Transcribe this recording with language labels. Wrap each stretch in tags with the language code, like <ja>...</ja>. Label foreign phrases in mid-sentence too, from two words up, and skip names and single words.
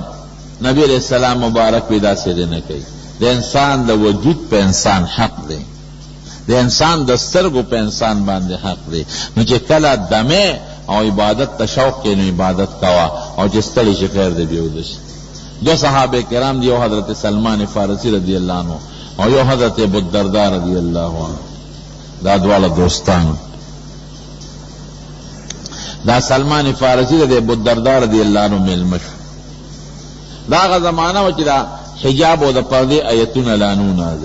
<ps>نبی</ps> <ar>علیہ السلام</ar> <ps>مبارک وی داسې دی نه کوي. د انسان د وجود په انسان حق دی، د انسان د سترګو په انسان باندې حق دی. نو چې کله دمې او عبادت ته شوق کې نو عبادت کوه، او چې ستړي شي خیر دی بیا ویده شي. دو صحابه کرام دی، یو حضرت سلمان فارسی</ps> <ar>رضی اللہ عنہ</ar> <ps>او یو حضرت ابوالدرداء</ps> <ar>رضی اللہ عنہ.</ar> <ps>دا دواړه دوستان. دا سلمان فارسی رضی ابوالدرداء</ps> <ar>رضی اللہ عنہ</ar> <ps>میلمه شو. دا هغه زمانه وه چې دا حجاب او د پردې ایتونه لانو نازل.</ps>